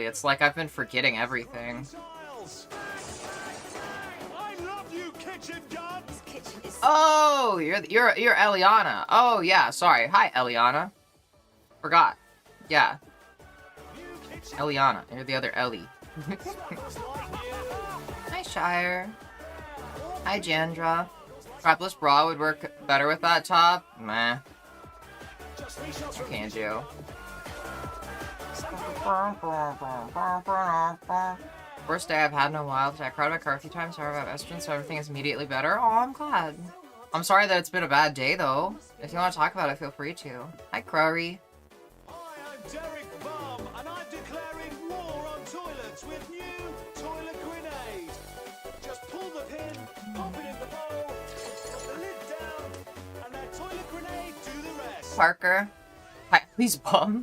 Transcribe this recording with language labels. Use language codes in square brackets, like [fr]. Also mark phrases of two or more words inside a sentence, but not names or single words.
[en] It's like I've been forgetting everything. Oh, you're Eliana. Oh yeah, sorry. Hi, Eliana. Forgot. Yeah. Eliana. You're the other Ellie. Hi, Shire. Hi, Jandra. Strapless bra would work better with that top. Meh. What can you do? Worst day I've had in a while. I cried my car a few times, sorry about estrogen, so everything is immediately better. Oh, I'm glad. I'm sorry that it's been a bad day, though. If you want to talk about it, feel free to. Hi, Crowry. Hi, I'm Derek Bum, and I'm declaring war on toilets with new toilet grenade. Just pull the pin, pop it in the bowl, put the lid down, and that toilet grenade do the rest. Parker. Hi, please, Bum.